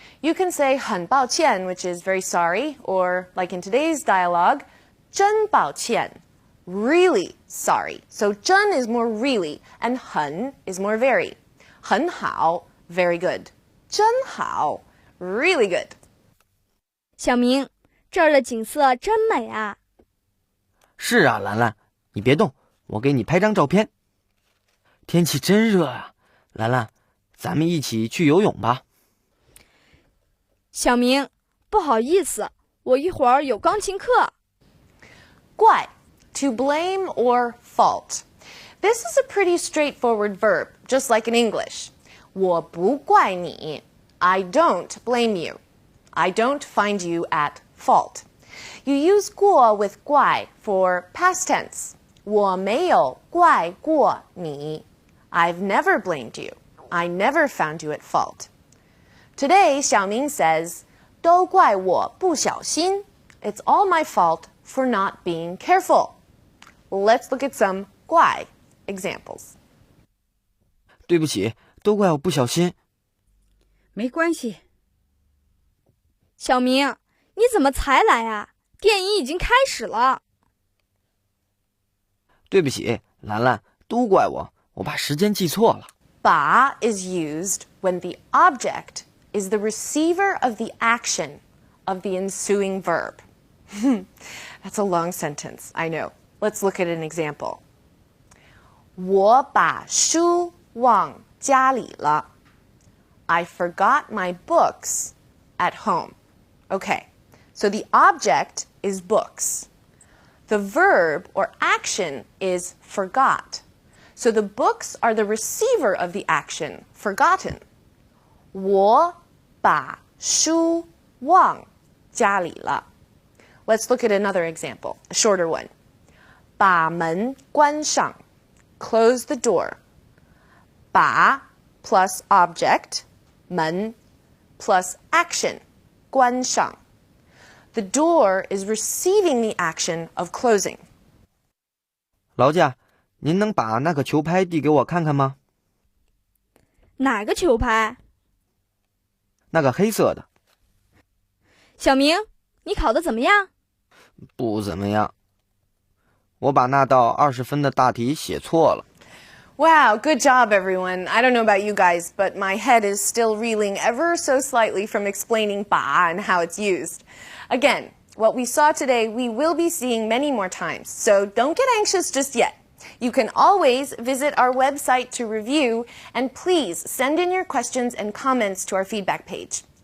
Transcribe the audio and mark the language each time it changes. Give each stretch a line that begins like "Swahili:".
English: You can say 很抱歉, which is very sorry, or like in today's dialogue, 真抱歉, really sorry. So 真 is more really, and 很 is more very.
Chinese: 很好,
English: very good.
Chinese: 真好,
English: really good.
Chinese: 小明，这儿的景色真美啊！是啊，兰兰，你别动，我给你拍张照片。天气真热啊，兰兰，咱们一起去游泳吧。小明，不好意思，我一会儿有钢琴课。
English: 怪, to blame or fault. This is a pretty straightforward verb, just like in English.
Chinese: 我不怪你,
English: I don't blame you. I don't find you at fault. You use 过 with 怪 for past tense.
Chinese: 我没有怪过你.
English: I've never blamed you. I never found you at fault. Today, Xiaoming says,
Chinese: 都怪我不小心.
English: It's all my fault for not being careful. Let's look at some 怪 examples.
Chinese: 对不起，都怪我不小心。没关系。小明，你怎么才来啊？电影已经开始了。对不起，兰兰，都怪我，我把时间记错了。
English: 把 is used when the object is the receiver of the action of the ensuing verb. That's a long sentence, I know. Let's look at an example.
Chinese: 我把书忘家里了.
English: I forgot my books at home. Okay, so the object is books. The verb or action is forgot. So the books are the receiver of the action, forgotten.
Chinese: 我把书忘家里了.
English: Let's look at another example, a shorter one.
Chinese: 把门关上.
English: Close the door. 把 plus object, 门 plus action, 关上. The door is receiving the action of closing.
Chinese: 劳驾，您能把那个球拍递给我看看吗？哪个球拍？那个黑色的。小明，你考得怎么样？不怎么样。我把那道20分的大题写错了。
English: Wow, good job, everyone. I don't know about you guys, but my head is still reeling ever so slightly from explaining 把 and how it's used. Again, what we saw today, we will be seeing many more times, so don't get anxious just yet. You can always visit our website to review, and please send in your questions and comments to our feedback page.